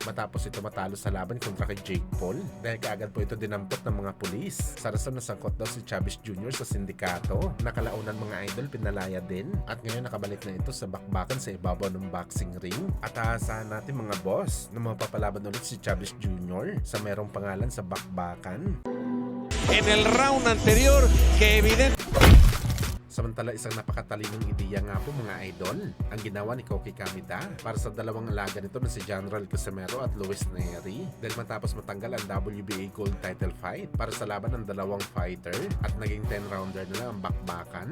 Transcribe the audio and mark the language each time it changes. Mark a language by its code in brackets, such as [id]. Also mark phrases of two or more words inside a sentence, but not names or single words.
[tl] matapos ito matalo sa laban kontra kay Jake Paul dahil kaagad po ito dinampot ng mga pulis. Sa rason na sangkot daw si Chavez Jr. sa sindikato, nakalaunan mga idol pinalaya din, at ngayon nakabalik na ito sa bakbakan sa ibabaw ng [en] boxing ring. [tl] At aasahan natin mga boss na mapapalaban ulit si Chavez Jr. sa merong pangalan sa bakbakan. [es] En el round anterior, que evidente. [tl] Samantala, isang napakatalinong ideya nga po mga idol ang ginawa ni Koki Kamida para sa dalawang alaga nito na si General Casimero at Luis Neri dahil matapos matanggal ang [en] WBA Gold Title fight [tl] para sa laban ng dalawang fighter at naging 10-rounder na lang ang bakbakan.